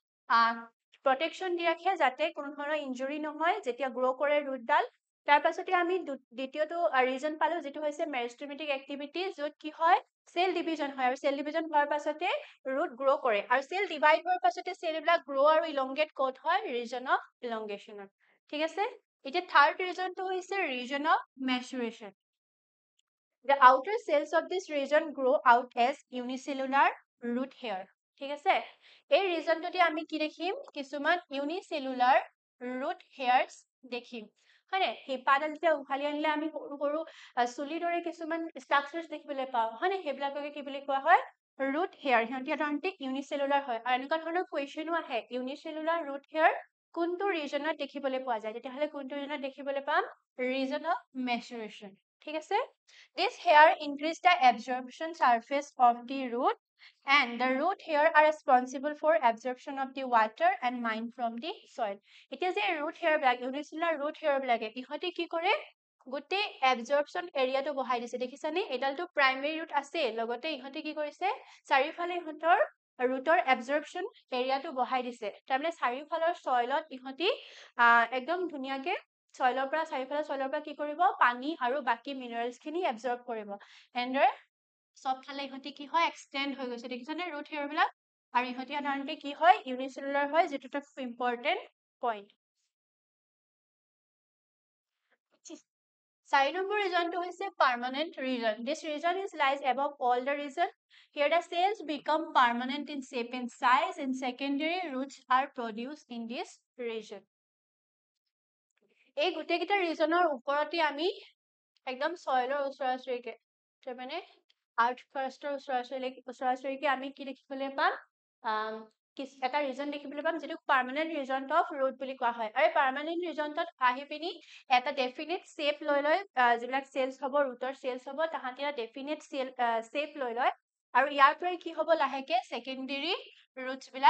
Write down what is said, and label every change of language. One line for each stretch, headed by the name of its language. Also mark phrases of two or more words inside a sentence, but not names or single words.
Assamese: প্ৰটেকচন দি ৰাখে যাতে কোনো ধৰণৰ ইনজুৰি নহয় যেতিয়া গ্ৰো কৰে ৰুটডাল তাৰ পাছতে আমি দ্বিতীয়টো ৰিজন পালো যেটো হৈছে
English: meristematic activity
Assamese: যত কি হয়
English: cell division
Assamese: হয় আৰু
English: cell division
Assamese: হোৱাৰ পাছতে
English: root grow
Assamese: কৰে আৰু
English: cell divide
Assamese: হোৱাৰ পাছতে সেল বিলাক গ্ৰো আৰু ইলংগেট ক'ত হয়
English: region of elongation
Assamese: ঠিক আছে এতিয়া
English: third region
Assamese: হৈছে
English: region of maturation The outer cells of this region grow out as unicellular root hair
Assamese: ঠিক আছে এই ৰিজনটোতে আমি কি দেখিম কিছুমান
English: unicellular root hairs
Assamese: দেখিম হয়নে হিপাডাল যেতিয়া উঘালি আনিলে আমি সৰু সৰু চুলিৰ দৰে কিছুমান ষ্ট্ৰাকচাৰছ দেখিবলৈ পাওঁ হয়নে সেইবিলাককে কি বুলি কোৱা হয়
English: root hair
Assamese: সিহঁতি সাধাৰণতে ইউনিসেলুলাৰ হয় আৰু এনেকুৱা ধৰণৰ কুৱেশ্যনো আহে
English: unicellular root hair
Assamese: কোনটো ৰিজনত দেখিবলৈ পোৱা যায় তেতিয়াহ'লে কোনটো ৰিজনত দেখিবলৈ পাম
English: region of maturation
Assamese: ঠিক আছে
English: this hair increase the absorption surface of the root and the root hair are responsible for absorption of the water and mine from the soil
Assamese: এতিয়া যে
English: root hair বিলাক unicellular root hair
Assamese: বিলাকে ইহঁতে কি কৰে গোটেই
English: absorption area
Assamese: বঢ়াই দিছে দেখিছানে এডালটো
English: primary root
Assamese: আছে লগতে ইহঁতে কি কৰিছে চাৰিওফালে ইহঁতৰ ৰুটৰ
English: absorption area
Assamese: বঢ়াই দিছে তাৰমানে চাৰিওফালৰ সয়লত ইহঁতি একদম ধুনীয়াকে সয়লৰ পৰা চাৰিওফালে সয়লৰ পৰা কি কৰিব পানী আৰু বাকি মিনাৰেলছ খিনি এবজৰ্ব কৰিব এন্ডৰ সব ফালে ইহঁতি কি হয় এক্সটেন্ড হৈ গৈছে দেখিছানে
English: root hair
Assamese: বিলাক আৰু ইহঁতি সাধাৰণতে কি হয় ইউনিসেলুলাৰ হয় যেটো এটা
English: important point
Assamese: 4 নম্বৰ ৰিজনটো হৈছে
English: permanent region this region is lies above all the region here the cells become permanent in shape and size and secondary roots are produced in this region
Assamese: এই গোটেইকেইটা ৰিজনৰ ওপৰতে আমি একদম সয়লৰ ওচৰাচৰিকে মানে আৰ্ট ফাৰ্ষ্টৰ ওচৰাচৰিকে আমি কি দেখিবলৈ পাম এটা ৰিজন দেখিবলৈ পাম যেটো
English: permanent region of root
Assamese: বুলি কোৱা হয় আৰু
English: permanent region
Assamese: আহি পিনি এটা
English: definite shape
Assamese: লৈ লয় যিবিলাক সেলস হ'ব
English: root cells
Assamese: হ'ব তাহাঁতি এটা
English: definite shape
Assamese: লৈ লয় আৰু ইয়াৰ পৰাই কি হ'ব লাহেকে
English: secondary roots
Assamese: বিলাক